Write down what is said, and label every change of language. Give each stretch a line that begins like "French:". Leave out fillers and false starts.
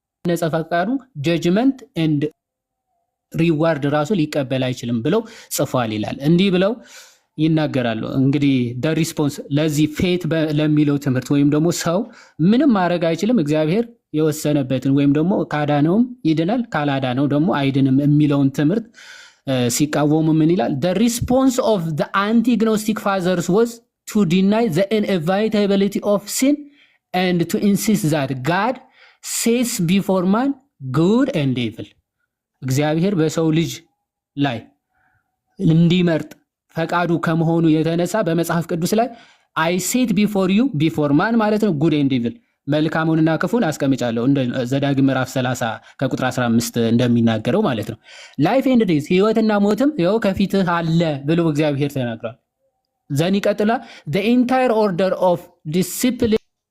Amharic: ነፃ ፈቃዱ ጀጅመንት ኤንድ ሪዋርድ ራሱ ሊቀበል አይችልም ብለው ጽፏል ይላል። እንዲህ ብለው ይናገራሉ። እንግዲህ ሪስፖንስ ለዚህ ፌት ለሚለው ትምህርት ወይም ደግሞ ሰው ምንም ማድረግ አይችልም እግዚአብሔር የወሰነበትን ወይም ደግሞ ካዳነውም ይድናል ካላዳነው ደግሞ አይድንም የሚለውን ትምህርት ሲቃወሙ ምን ይላል?
English: the response of the anti-gnostic fathers was to deny the inevitability of sin and to insist that God sets before man good and evil.
Amharic: እግዚአብሔር በሰው ልጅ ላይ እንዲመርጥ ፈቃዱ ከመሆኑ የተነሳ በመጽሐፍ ቅዱስ ላይ
English: I set before you before man
Amharic: ማለት ነው
English: good and evil
Amharic: መልካሙንና ክፉን አስቀምጫለሁ እንደ ዘዳግም ምዕራፍ 30 ከቁጥር 15 እንደሚናገረው ማለት ነው። ላይፍ ኤንድ ዴዝ ህይወትና ሞትም ይኸው ከፊትህ አለ ብሎ እግዚአብሔር ተናግሯል። ዘን ይቀጥላል
English: the entire order of discipline